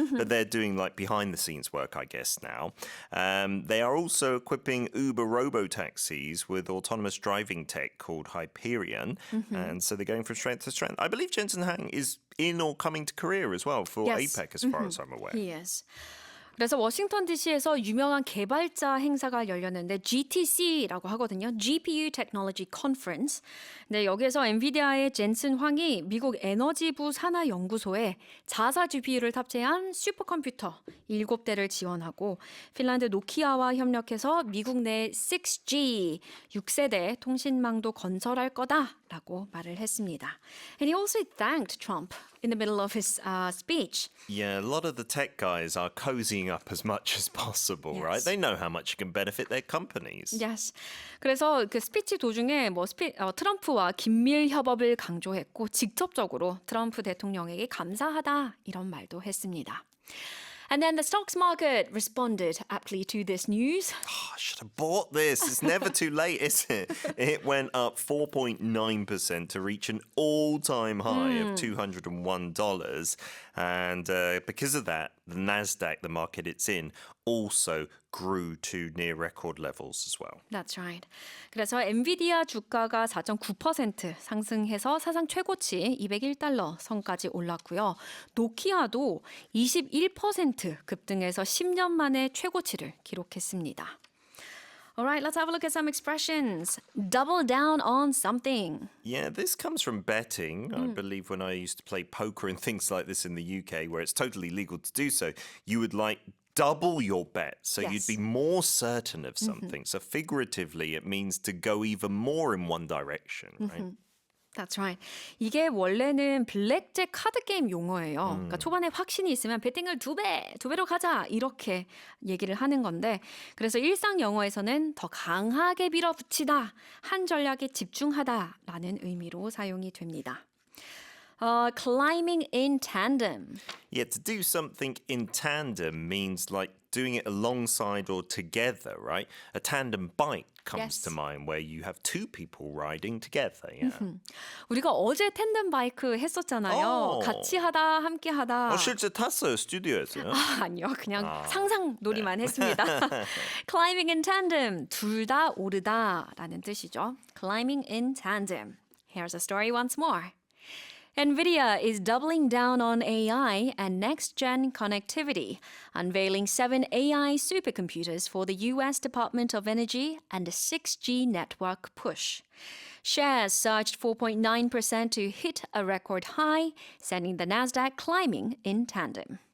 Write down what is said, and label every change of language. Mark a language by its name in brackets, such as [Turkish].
[English] But they're doing like behind the scenes work, I guess, now. They are also equipping Uber robo-taxis with autonomous driving tech called Hyperion. And so they're going from strength to strength. I believe Jensen Hang is in or coming to Korea as well for Yes. APEC, as far as I'm aware. Yes. [Korean] 그래서 워싱턴 DC에서 유명한 개발자 행사가 열렸는데 GTC라고 하거든요. [English] GPU Technology Conference. [Korean] 네, 여기에서 엔비디아의 젠슨 황이 미국 에너지부 산하연구소에 자사 GPU를 탑재한 슈퍼컴퓨터 7대를 지원하고 핀란드 노키아와 협력해서 미국 내 6G 6세대 통신망도 건설할 거다라고 말을 했습니다. [English] And he also thanked Trump in the middle of his speech. Yeah, a lot of the tech guys are cozying up as much as possible, right? Yes. They know how much it can benefit their companies. Yes. [Korean] 그래서 그 스피치 도중에 트럼프와 긴밀 협업을 강조했고 직접적으로 트럼프 대통령에게 감사하다 이런 말도 했습니다. [English] And then the stocks market responded aptly to this news. I should have bought this. It's never too late, is it? It went up 4.9% to reach an all-time high of $201. And because of that, the Nasdaq, the market it's in, also grew to near record levels as well. That's right. [Korean] 그래서 엔비디아 주가가 4.9% 상승해서 사상 최고치 $201 선까지 올랐고요. 노키아도 21% 급등해서 10년 만에 최고치를 기록했습니다. [English] Alright, let's have a look at some expressions. Double down on something. Yeah, this comes from betting. I believe when I used to play poker and things like this in the UK, where it's totally legal to do so, you would like double your bet. So Yes. you'd be more certain of something. So figuratively, it means to go even more in one direction, right? That's right. [Korean] 이게 원래는 블랙잭 카드 게임 용어예요. 그러니까 초반에 확신이 있으면 베팅을 2배로 가자 이렇게 얘기를 하는 건데 그래서 일상 영어에서는 더 강하게 밀어붙이다, 한 전략에 집중하다라는 의미로 사용이 됩니다. [English] Climbing in tandem. Yeah, to do something in tandem means like doing it alongside or together, right? A tandem bike comes Yes. to mind where you have two people riding together. Yeah. [Korean] 우리가 어제 텐덤 바이크 했었잖아요. 오. 같이 하다 함께 하다. 실제 탔어요, 스튜디오에서요. 아니요, 그냥 상상 놀이만 했습니다. [English] Climbing in tandem, [Korean] 둘 다 오르다라는 뜻이죠. [English] Climbing in tandem. Here's a story once more. NVIDIA is doubling down on AI and next-gen connectivity, unveiling 7 AI supercomputers for the U.S. Department of Energy and a 6G network push. Shares surged 4.9% to hit a record high, sending the Nasdaq climbing in tandem.